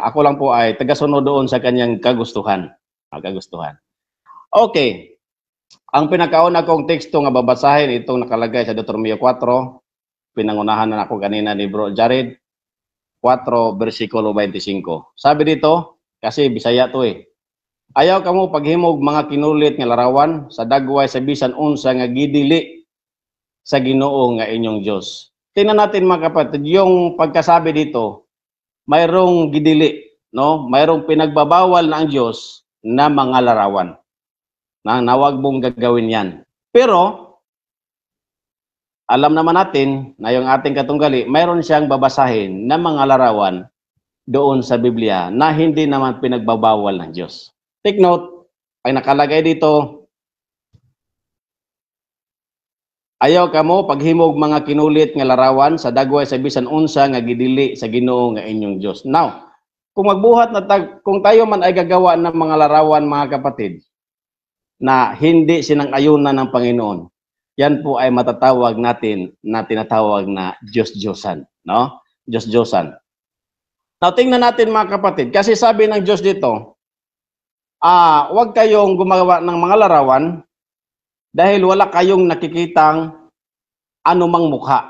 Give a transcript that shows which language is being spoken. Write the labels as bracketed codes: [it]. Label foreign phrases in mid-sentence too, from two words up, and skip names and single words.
[tl] Ako lang po ay tagasunod doon sa kanyang kagustuhan. Okay. Ang pinakauna kong teksto nga babasahin itong nakalagay sa Deuteronomio 4, pinangunahan na ako kanina ni Bro Jared, 4 versikulo 25. Sabi dito, kasi Bisaya to [ceb] ayaw kamo paghimog mga kinulit nga larawan sa dagway sa bisan unsa nga gidili sa Ginoo nga inyong Dios. [tl] Tingnan natin mga kapatid, yung pagkasabi dito, mayroong gidili, no? Mayroong pinagbabawal na ang Diyos na mga larawan. Na nawag mong gagawin yan. Pero, alam naman natin na yung ating katunggali, mayroon siyang babasahin na mga larawan doon sa Biblia na hindi naman pinagbabawal ng Diyos. [en] Take note, [tl] ay nakalagay dito, [ceb] ayaw kamo paghimog mga kinulit nga larawan sa dagway sa bisan unsa nga gidili sa Ginoo nga inyong Diyos. [tl] Now, kung magbuhat na kung tayo man ay gagawa ng mga larawan mga kapatid, na hindi sinang-ayunan ng Panginoon, yan po ay matatawag natin na tinatawag na Diyos-Diyosan, no? Diyos-Diyosan. Now, tingnan natin mga kapatid, kasi sabi ng Diyos dito, huwag kayong gumawa ng mga larawan dahil wala kayong nakikitang anumang mukha.